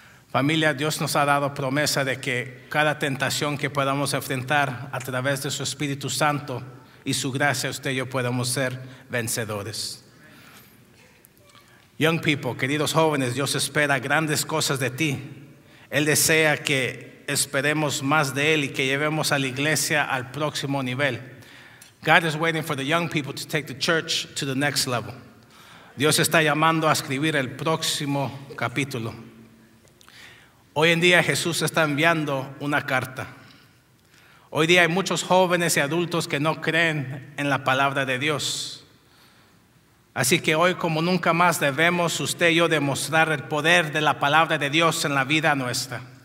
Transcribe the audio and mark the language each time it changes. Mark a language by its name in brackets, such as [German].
[Spanish] Familia, Dios nos ha dado promesa de que cada tentación que podamos enfrentar a través de su Espíritu Santo y su gracia, usted y yo podemos ser vencedores. [English] Young people, [Spanish] queridos jóvenes, Dios espera grandes cosas de ti. Él desea que esperemos más de Él y que llevemos a la iglesia al próximo nivel. [English] God is waiting for the young people to take the church to the next level. [Spanish] Dios está llamando a escribir el próximo capítulo. Hoy en día Jesús está enviando una carta. Hoy día hay muchos jóvenes y adultos que no creen en la palabra de Dios. Así que hoy, como nunca más, debemos usted y yo demostrar el poder de la palabra de Dios en la vida nuestra.